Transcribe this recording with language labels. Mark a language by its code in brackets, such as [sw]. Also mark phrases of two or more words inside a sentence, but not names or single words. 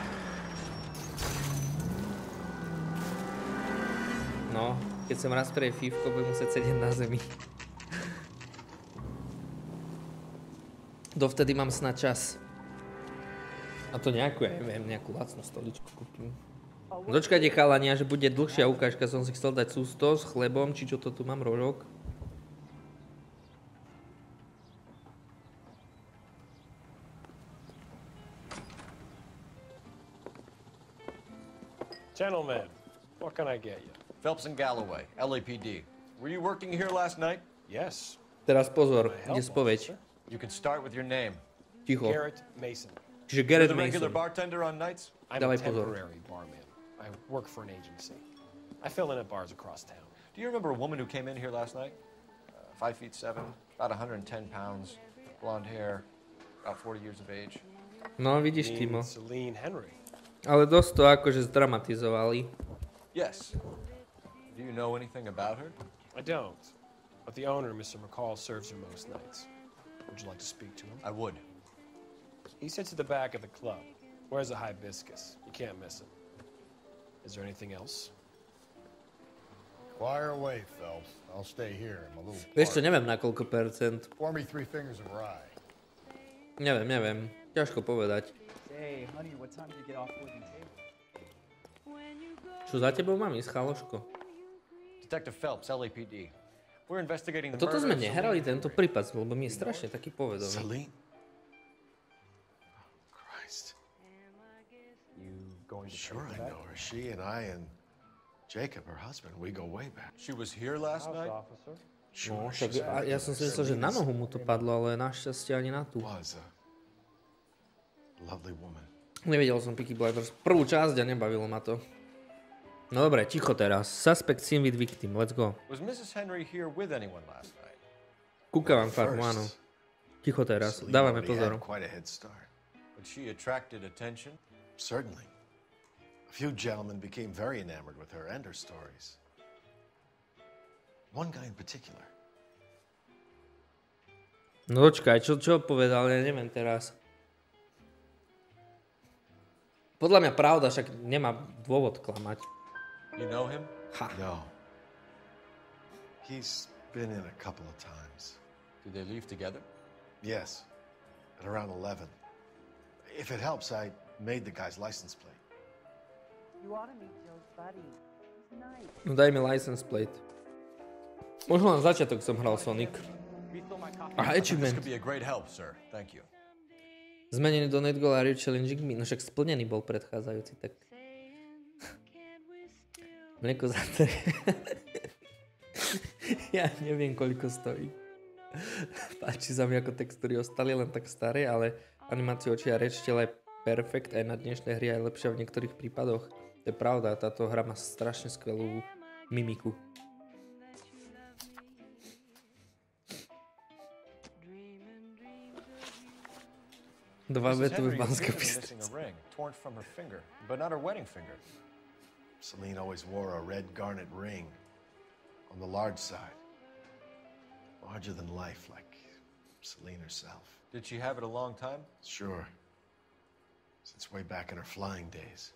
[sk] No, keď som raz pre fívko, budem musieť sedieť na zemi. Dovtedy mám snad čas. A to nejakú, ja neviem, nejakú lacnú stoličku kúpim. Dočkajte, chalania, že bude dlhšia ukážka. Som si chcel dať sústo s chlebom, či čo to tu mám, rožok. [en] Gentlemen, what can I get you? Phelps and Galloway, LAPD. Were you working here last night? Yes. [sk] Teraz pozor, ide spoveď. [en] You can start with your name. [sk] Ticho. Garrett Mason. Čiže Garrett [en] You're the regular Mason. bartender on nights? I'm a [sk] Dávaj pozor. [en] temporary barman. I work for an agency. I fill in at bars across town. Do you remember a woman who came in here last night? 5'7", about 110 pounds, blonde hair, about 40 years of age. [sk] No, vidíš, Timo. Celine Henry. Ale dosť to akože zdramatizovali. [en] Yes. Do you know anything about her? I don't. But the owner, Mr. McCall, serves her most nights. Would you like to speak to him? I would. He sits at the back of the club. Wears a hibiscus. You can't miss it. Is there anything else? Fire away, Phelps. I'll stay here. I'm a little [sk] Vieš čo, [en] parched. [sk] neviem na koľko percent. [en] Pour me 3 fingers of rye. [sk] Neviem. Ťažko povedať. [en] Hey, honey, what time did you get off work and table? [sk] Čo za tebou mám ísť, chaloško? [en] Detective Phelps, LAPD. We're investigating [sk] A [en] the [sk] toto [en] murder [sk] sme [en] of [sk] nehrali, Celine. tento prípad, lebo mi je strašne taký povedomý. [en] Celine? Christ. You going to Sure pay I for that? know her. She and I and Jacob, her husband, we go way back. She was here last House night? officer. Sure, [sk] Však, [en] she's [sk] ja som si myslel, že na nohu mu to padlo, ale našťastie ani na tú. [en] was a lovely woman. [sk] Nevidel som Peaky Blinders prvú časť a nebavilo ma to. No dobre, ticho teraz. [en] Suspect seen with victim, let's go. Was Mrs. Henry here with anyone last night? [sk] Kúkavam farmu, áno. Ticho teraz, dávame [en] Celine already [sk] pozor. [en] had quite a head start. But she attracted attention? Certainly. A few gentlemen became very enamored with her and her stories. One guy in particular. [sk] No počkaj, čo povedal, ja neviem teraz. Podľa mňa pravda, však nemá dôvod klamať. [en] You know him? Ha. No. He's been in a couple of times. Did they leave together? Yes. At around 11. If it helps, I made the guy's license plate. You ought to meet Joe's buddy. He's nice. [sk] No daj mi [en] license plate. [sk] Možno len začiatok som hral Sonic. [en] Refill my coffee. [sk] A [en] This achievement. could be a great help, sir. Thank you. [sk] Zmenený do [en] Net Goal [sk] a [en] Challenging Me. [sk] No však splnený bol predchádzajúci, tak... Mlieko za to. Ja neviem, koľko stojí. Páči sa mi, ako textúry ostali len tak staré, ale animáciu očí a reč tela je perfekt. Aj na dnešné hry aj lepšia v niektorých prípadoch. To je pravda, táto hra má strašne skvelú mimiku. Dva [en] Mrs. [sk] vetové [en] Henry was [sk] Banské [en] recently missing [sk] Bystrici. [en] a ring, torn from her finger, but not her wedding finger. Celine always wore a red garnet ring on the large side. Larger than life, like Celine herself. Did she have it a long time? Sure. Since way back in her flying days.